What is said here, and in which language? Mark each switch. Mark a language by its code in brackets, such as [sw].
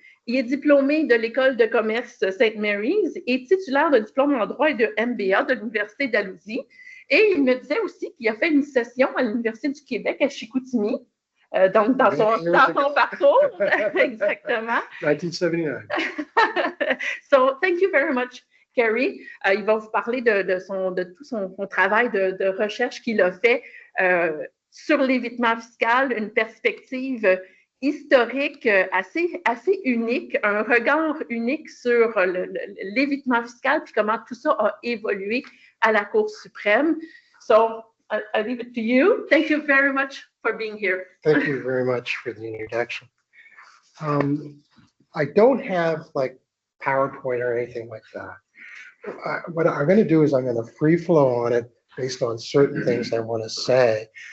[fr] Il est diplômé de l'École de commerce St. Mary's et titulaire de diplôme en droit et de MBA de l'Université d'Alousie. Et il me disait aussi qu'il a fait une session à l'Université du Québec à Chicoutimi, donc dans son parcours. Exactement. 1979. [en] So, thank you very much, Kerry. [fr] Il va vous parler de tout son travail de recherche qu'il a fait sur l'évitement fiscal, une perspective historique assez unique, un regard unique sur l'évitement fiscal, puis comment tout ça a évolué à la Cour suprême. [en] So, I leave it to you. Thank you very much for being here. Thank you very much for the introduction. I don't have like PowerPoint or anything like that. What I'm going to do is I'm going to free flow on it based on certain things I want to say.